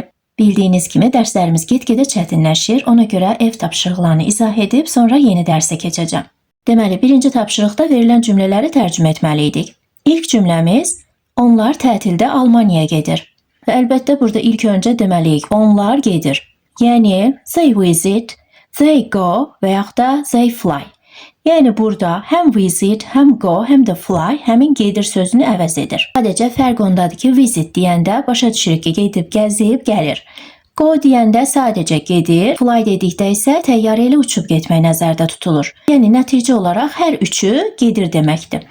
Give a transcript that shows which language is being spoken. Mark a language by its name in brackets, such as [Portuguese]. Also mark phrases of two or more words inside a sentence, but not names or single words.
[Azerbaijani] Bildiyiniz kimi dərslərimiz get-gedə çətinləşir. Ona görə ev tapşırıqlarını izah edib sonra yeni dərsə keçəcəm. Deməli, birinci tapşırıqda verilən cümlələri tərcümə etməliydik. İlk cümləmiz, onlar tətildə Almaniyaya gedir. Və əlbəttə burada ilk öncə deməliyik, onlar gedir. Yəni, [English] they visit, they go [Azerbaijani] və yaxud da [English] they fly. [Azerbaijani] Yəni burada həm visit, həm go, həm də fly həmin gedir sözünü əvəz edir. Sadəcə fərq ondadır ki, visit deyəndə başa düşürük ki, gedib, gəzib, gəlir. Go deyəndə sadəcə gedir, fly dedikdə isə təyyarə ilə uçub getmək nəzərdə tutulur. Yəni nəticə olaraq hər üçü gedir deməkdir.